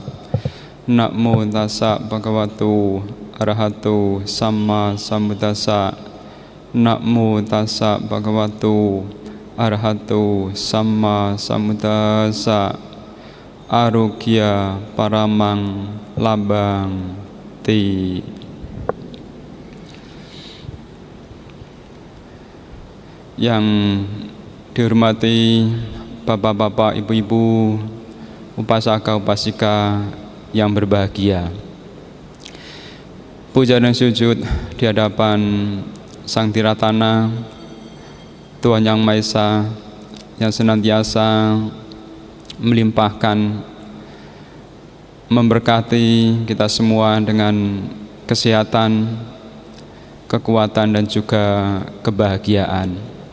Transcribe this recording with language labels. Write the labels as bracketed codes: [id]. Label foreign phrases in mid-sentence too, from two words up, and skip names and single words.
[pi] Namo tassa bhagavato arahato samma sambuddhassa. Namo tassa bhagavato arahato samma sambuddhassa. Arogya paramang labang ti. [id] Yang dihormati bapak-bapak, ibu-ibu, upasaka, upasika yang berbahagia. Puja dan sujud di hadapan Sang Tiratana, Tuhan Yang Maha Esa, yang senantiasa melimpahkan, memberkati kita semua dengan kesehatan, kekuatan dan juga kebahagiaan.